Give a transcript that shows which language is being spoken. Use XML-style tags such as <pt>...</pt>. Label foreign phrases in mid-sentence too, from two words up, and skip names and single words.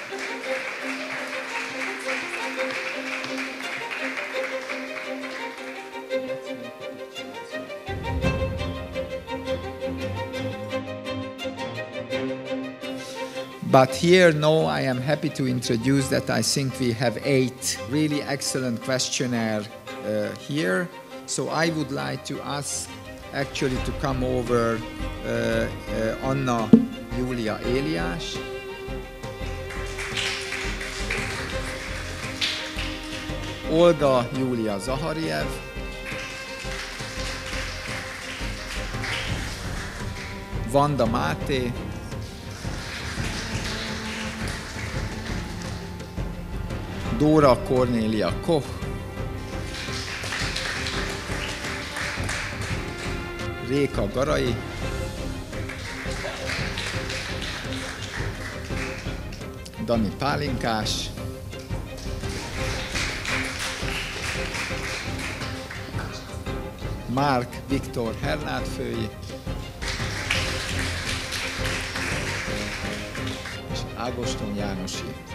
<en>But here, no, I am happy to introduce that I think we have 8 really excellent questionnaires here. So I would like to ask actually to come over Anna Julia Elias, Olga Julia Zahariev, Vanda Máté, Dóra Kornélia Koch, Réka Garai, Dani Pálinkás, Márk Viktor Hernádfői, és Ágoston Jánosi.</en>